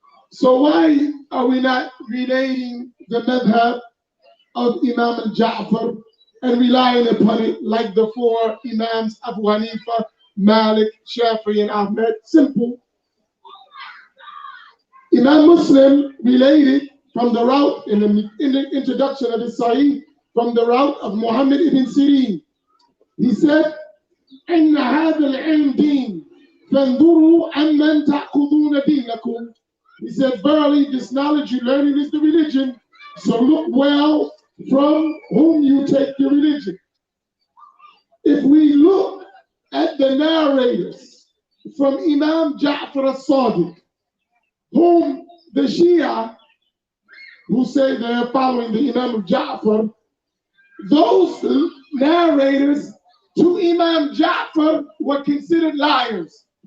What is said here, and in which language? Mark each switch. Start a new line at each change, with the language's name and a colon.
English: So why are we not relating the madhab of Imam al-Ja'far and relying upon it like the four Imams Abu Hanifa, Malik, Shafi'i, and Ahmed? Simple. Imam Muslim related from the route in the introduction of his Sahih from the route of Muhammad ibn Sirin. He said,
Arabic: إن هذا العلم دين فانظروا عمن تأخذون دينكم.
English: He said, verily, this knowledge you learning is the religion. So look well from whom you take your religion. If we look at the narrators from Imam Ja'far al-Sadiq, whom the Shia, who say they're following the Imam of Ja'far, those narrators to Imam Ja'far were considered liars.